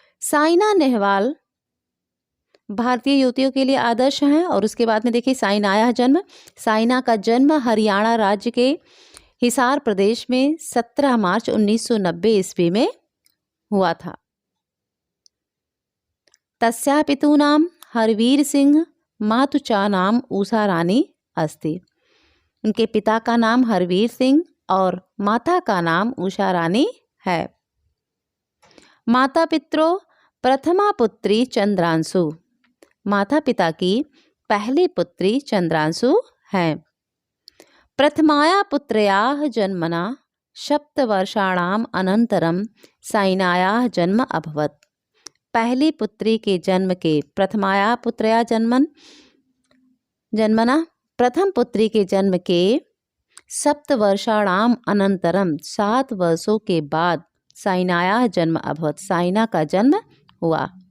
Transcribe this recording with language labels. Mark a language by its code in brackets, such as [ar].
[hi] साइना नेहवाल भारतीय युवतियों के लिए आदर्श हैं। और उसके बाद में देखिए साइनाया जन्म, साइना का जन्म हरियाणा राज्य के हिसार प्रदेश में 17 मार्च 1990 ईस्वी में हुआ था। [sa] तस्याः पितॄणां हरवीर सिंह मातुचा नाम उषा रानी अस्ति। [hi] उनके पिता का नाम हरवीर सिंह और माता का नाम उषा रानी है। [sa] माता पितरों, प्रथमा पुत्री चंद्रांशु, [hi] माता पिता की पहली पुत्री चंद्रांशु है। [sa] प्रथमाया पुत्र्याः जन्मना सप्तवर्षाणाम् अनन्तरं साइनायाः जन्म अभवत्। [hi] पहली पुत्री के जन्म के [sa] प्रथमाया पुत्रया जन्मना [hi] प्रथम पुत्री के जन्म के [sa] सप्तवर्षाणाम अनंतरम [hi] 7 वर्षों के बाद [sa] साइनायाः जन्म अभवत्, [hi] साइना का जन्म हुआ।